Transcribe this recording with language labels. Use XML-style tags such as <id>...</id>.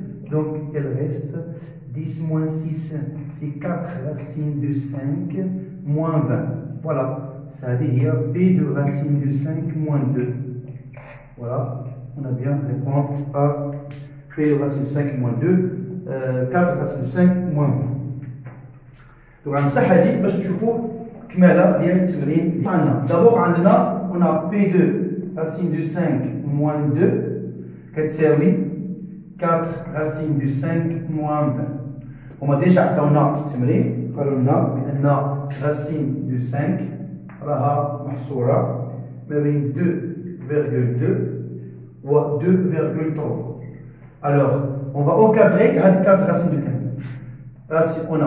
<fr>Donc, il reste 10 moins 6, c'est 4 racine de 5, moins 20. Voilà, ça veut dire P de racine de 5 moins 2. Voilà, on a bien répondre à P de racine de 5 moins 2, 4 racine de 5 moins 20. Donc, on a dit,</fr> <ar>باش تشوفوا كمالة ديال التمرين.</ar> <fr>D'abord, on a P de racine de 5 moins 2</fr> <ar>كتساوي</ar> <fr>4 racine de 5 moins 20. On a déjà</fr> <ar>عطاونا في التمرين قالوا لنا بأن racine de 5 راها محصورة ما بين 2,2 و 2,3.</ar> <fr>Alors, on va encadrer</fr> <ar>هاد</ar> <fr>4 racines de 5.</fr>